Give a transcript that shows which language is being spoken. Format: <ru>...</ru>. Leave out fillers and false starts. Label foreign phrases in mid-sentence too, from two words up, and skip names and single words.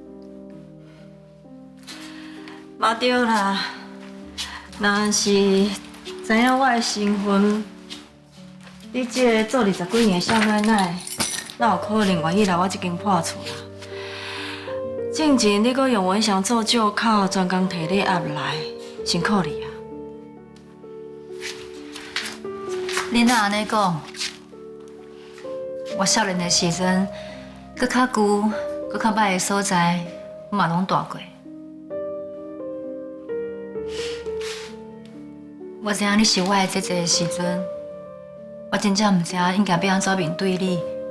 <nan>嘛对啦，若是知影我的身份，你这个做20几年的少奶奶，哪有可能愿意来我这间破厝啦？之前你搁用文祥做借口，专工摕你压来，辛苦你啊！你若安尼讲，我少年的时阵，搁较旧、搁较歹的所在，我嘛拢住过。我知影你是我的姐姐的时阵，我真正唔知应该要安怎面对你。</nan>